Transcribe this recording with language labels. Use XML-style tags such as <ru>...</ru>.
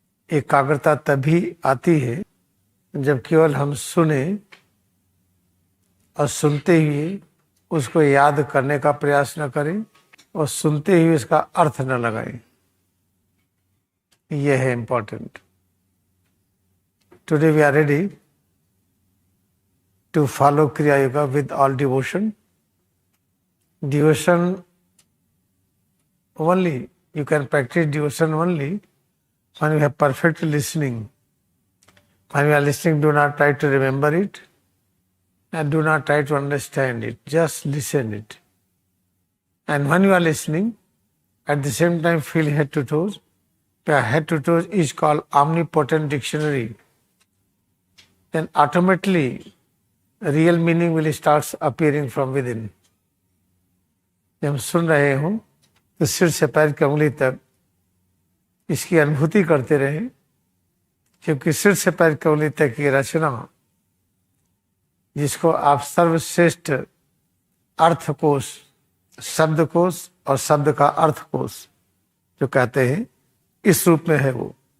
<hi>एकाग्रता तभी आती है जब केवल हम सुने और सुनते ही उसको याद करने का प्रयास न करें और सुनते ही इसका अर्थ न लगाएं। यह है important.</hi> <en>Today we are ready to follow Kriya Yoga with all devotion. Devotion only, you can practice devotion only when you have perfect listening. When you are listening, do not try to remember it and do not try to understand it. Just listen it. And when you are listening, at the same time feel head to toes. Head to toes is called omnipotent dictionary. Then automatically real meaning will starts appearing from within.</en> <hi>जब सुन रहे हो तो सिर से पैर की उंगली तक इसकी अनुभूति करते रहे, क्योंकि सिर से पैर की उंगली तक की रचना, जिसको आप सर्वश्रेष्ठ अर्थकोश, शब्दकोश और शब्द का अर्थकोश जो कहते हैं, इस रूप में है वो।</hi>